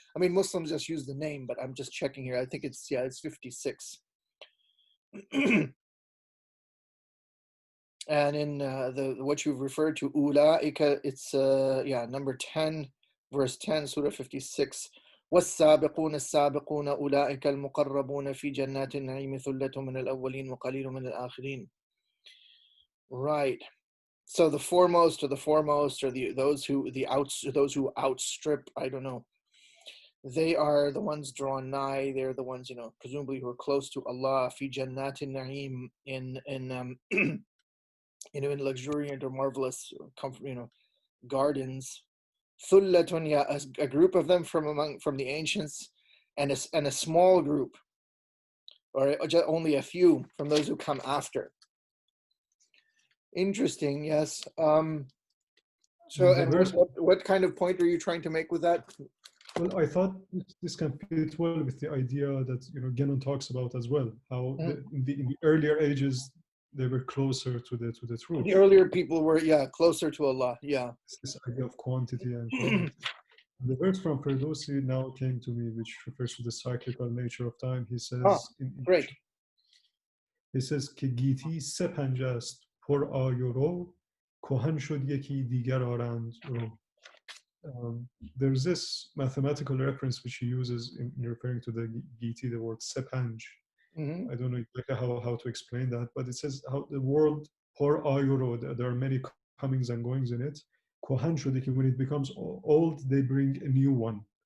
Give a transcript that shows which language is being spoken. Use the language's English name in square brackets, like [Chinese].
[English] I mean, Muslims just use the name, but I'm just checking here. I think it's 56. And in the what you've referred to, ulaika, it's number 10, verse 10, Surah 56. [Arabic] والسابقون السابقون أولئك المقربون في جنات النعيم ثلة من الأولين وقليل من الآخرين. [English] Right. So the foremost, or those who outstrip, I don't know. They are the ones drawn nigh. They're the ones, presumably who are close to Allah. Fi jannatin na'im, in luxuriant or marvelous, comfort, gardens. Thullatun, a group of them from the ancients, and a small group, or only a few from those who come after. Interesting, yes. So, and what kind of point are you trying to make with that? Well, I thought this can fit well with the idea that Genon talks about as well. How in the earlier ages they were closer to the truth. The earlier people were closer to Allah. Yeah. This idea of quantity and quality. The verse from Ferdowsi now came to me, which refers to the cyclical nature of time. He says, great. He says, [Persian] که گیتی سه پنجه است پر آی و رو کهن شد یکی دیگر آرند رو. [English] There's this mathematical reference which he uses in referring to the Giti, the word sepanj. I don't know exactly how to explain that, but it says how the world por ayuro, there are many comings and goings in it. Kohan shodiki, when it becomes old, they bring a new one.